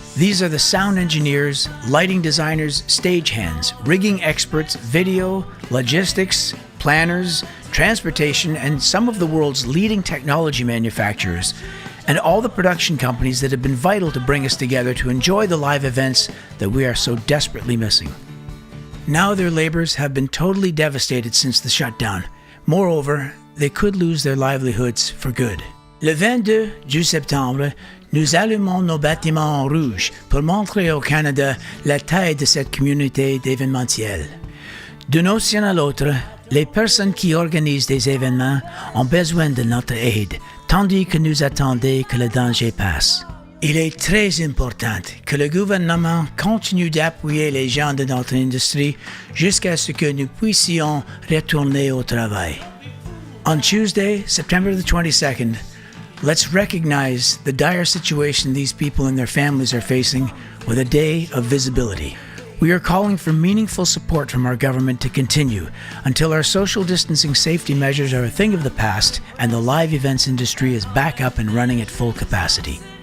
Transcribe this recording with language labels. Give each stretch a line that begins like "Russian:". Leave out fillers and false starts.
English: These are the sound engineers, lighting designers, stagehands, rigging experts, video, logistics, planners, transportation, and some of the world's leading technology manufacturers, and all the production companies that have been vital to bring us together to enjoy the live events that we are so desperately missing. Now their labors have been totally devastated since the shutdown. Moreover, they could lose their livelihoods for good.
French: Le 22 du septembre, nous allumons nos bâtiments en rouge pour montrer au Canada la taille de cette communauté d'événementiel. D'un océan à l'autre, les personnes qui organisent des événements ont besoin de notre aide, tandis que nous attendons que le danger passe. Il est très important que le gouvernement continue d'appuyer les gens de notre industrie jusqu'à ce que nous puissions retourner au travail.
English: On Tuesday, September the 22nd, let's recognize the dire situation these people and their families are facing with a day of visibility. We are calling for meaningful support from our government to continue until our social distancing safety measures are a thing of the past and the live events industry is back up and running at full capacity.